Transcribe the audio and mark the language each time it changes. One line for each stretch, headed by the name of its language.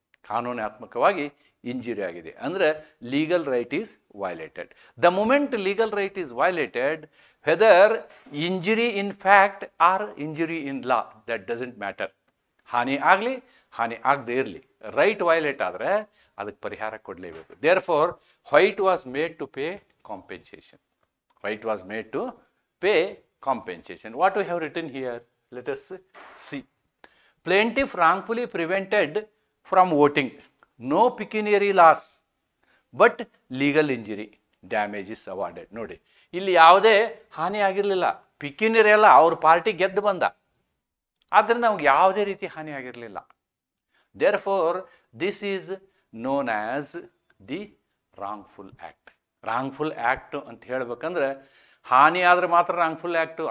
Kannada: ಕಾನೂನಾತ್ಮಕವಾಗಿ ಇಂಜುರಿ ಆಗಿದೆ ಅಂದರೆ
English: Legal right is violated. The moment legal right is violated, whether injury in fact or injury in law, that doesn't matter.
Kannada: ಹಾನಿ ಆಗಲಿ ಹಾನಿ ಆಗದೆ ಇರಲಿ, ರೈಟ್ ವೈಲೇಟ್ ಆದರೆ ಅದಕ್ಕೆ ಪರಿಹಾರ ಕೊಡಲೇಬೇಕು.
English: Therefore why it was made to pay compensation. Why it was made to pay compensation. What we have written here, let us see. Plaintiff wrongfully prevented from voting. No pecuniary loss, but legal injury. Damage is awarded.
Kannada: ನೋಡಿ, ಇಲ್ಲಿ ಯಾವುದೇ ಹಾನಿ ಆಗಿರಲಿಲ್ಲ. ಪಿಕ್ಯುನರಿ ಅಲ್ಲ, ಅವ್ರ party ಗೆದ್ದು ಬಂದ, ಆದ್ದರಿಂದ ನಮ್ಗೆ ಯಾವುದೇ ರೀತಿ ಹಾನಿ ಆಗಿರಲಿಲ್ಲ.
English: Therefore this is known as the wrongful act.
Kannada: Wrongful act ಅಂತ ಹೇಳ್ಬೇಕಂದ್ರೆ ಹಾನಿ ಆದರೆ ಮಾತ್ರ ರಾಂಗ್ಫುಲ್ ಆ್ಯಕ್ಟು.